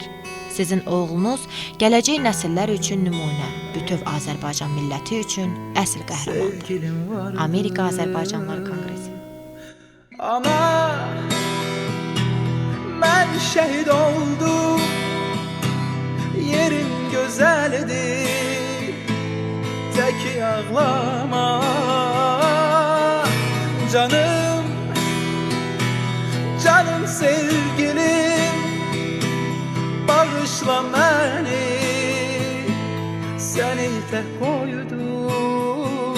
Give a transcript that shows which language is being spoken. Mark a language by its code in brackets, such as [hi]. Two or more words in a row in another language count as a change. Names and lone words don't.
[az] Sizin oğlunuz gələcək nəsillər üçün nümunə, bütöv Azərbaycan milləti üçün əsl qəhrəmandır. Amerika Azərbaycanlılar Konqresi. Ana, mən şəhid oldum, yerin gözəlidir, təki ağlama. [tr] Canım, canım sevgilim, bağışla beni, seni tek koydum.